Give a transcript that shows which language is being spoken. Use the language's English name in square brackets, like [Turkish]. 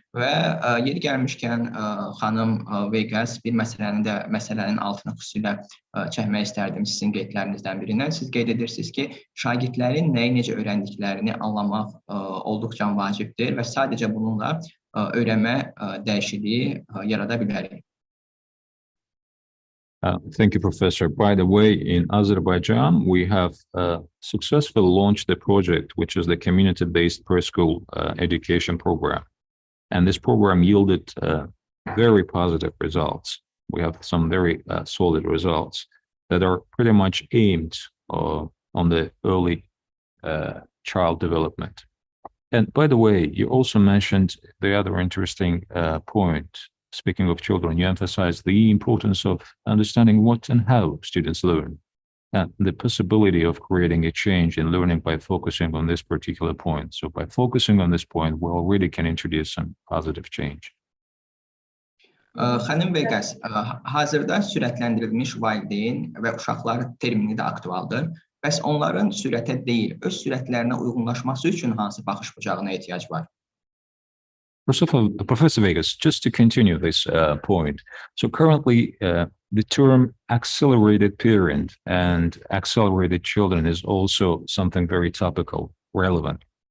[Azerbaijani] Və yeri gəlmişkən xanım Veyqəs bir məsələnin altını xüsusilə çəkmək istərdim sizin qeydlərinizdən birindən. Siz qeyd edirsiniz ki, şagirdlərin nəyi necə öyrəndiklərini anlamaq olduqca vacibdir və sadəcə bununla öyrənmə dəyişikliyi yarada bilərik. [English] Thank you, Professor. By the way, in Azerbaijan, we have successfully launched a project, which is the community-based preschool education program. And this program yielded very positive results. We have some very solid results that are pretty much aimed on the early child development. And by the way, you also mentioned the other interesting point. Speaking of children, you emphasize the importance of understanding what and how students learn, and the possibility of creating a change in learning by focusing on this particular point. So by focusing on this point, we already can introduce some positive change. [Azerbaijani] Xanım Veyqəs, hazırda sürətləndirilmiş valideyn və uşaqlar termini də aktualdır. Bəs onların sürətə deyil, öz sürətlərinə uyğunlaşması üçün hansı baxış bucağına ehtiyac var? [English] Professor Veyqəs, just to continue this point, so currently the term accelerated parent and accelerated children is also something very topical, relevant.